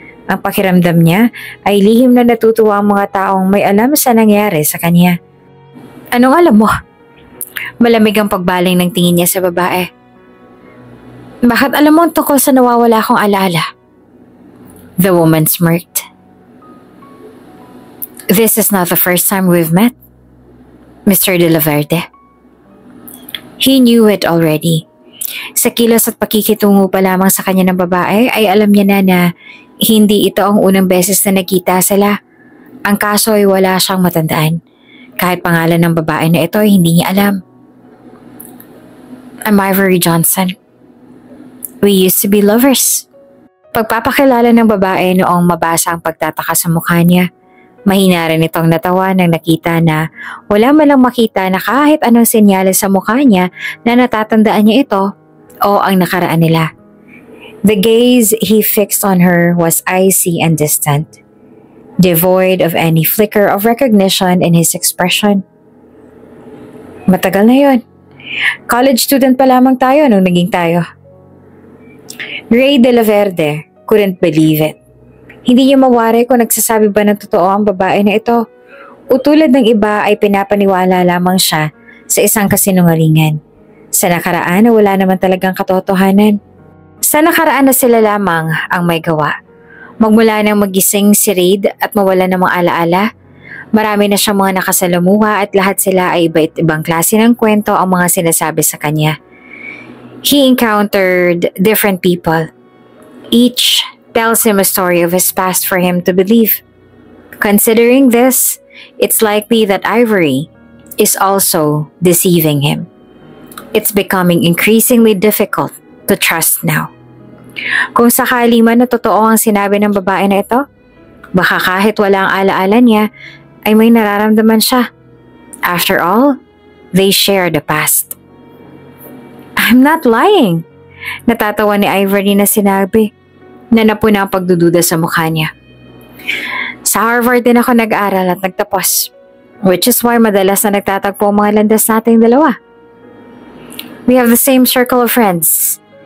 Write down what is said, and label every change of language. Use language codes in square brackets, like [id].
[tl] Ang pakiramdam niya ay lihim na natutuwa ang mga taong may alam sa nangyari sa kanya. Anong alam mo? Malamig ang pagbaling ng tingin niya sa babae. Bakit alam mo tungkol sa nawawala kong alaala? [en] The woman smirked. This is not the first time we've met, Mr. De La Verde. He knew it already. [tl] Sa kilos at pakikitungo pa lamang sa kanya ng babae ay alam niya na hindi ito ang unang beses na nagkita sila. Ang kaso ay wala siyang matandaan. Kahit pangalan ng babae na ito ay hindi niya alam. [en] I'm Ivory Johnson. We used to be lovers. [tl] Pagpapakilala ng babae noong mabasa ang pagtataka sa mukha niya. Mahina rin itong natawa nang nakita na wala man lang makita na kahit anong senyales sa mukha niya na natatandaan niya ito o ang nakaraan nila. [en] The gaze he fixed on her was icy and distant, devoid of any flicker of recognition in his expression. [tl] Matagal na yon. College student pa lamang tayo nung naging tayo. Ray de la Verde [en] couldn't believe it. [tl] Hindi niya mawari kung nagsasabi ba ng totoo ang babae na ito o tulad ng iba ay pinapaniwala lamang siya sa isang kasinungalingan. Sa nakaraan na wala naman talagang katotohanan. Sa nakaraan na sila lamang ang may gawa. Magmula nang magising si Reid at mawala ng mga alaala, marami na siyang mga nakasalamuha at lahat sila ay iba't ibang klase ng kwento ang mga sinasabi sa kanya. [en] He encountered different people. Each tells him a story of his past for him to believe. Considering this, it's likely that Ivory is also deceiving him. It's becoming increasingly difficult to trust now. [tl] Kung sakali man na totoo ang sinabi ng babae na ito, baka kahit wala ang alaala niya, ay may nararamdaman siya. [en] After all, they share the past. I'm not lying. [tl] Natatawa ni Ivory na sinabi na napuna ang pagdududa sa mukha niya. Sa Harvard din ako nag-aral at nagtapos, [en] which is why [tl] madalas na nagtatagpo ang mga landas nating dalawa. [en] We have the same circle of friends.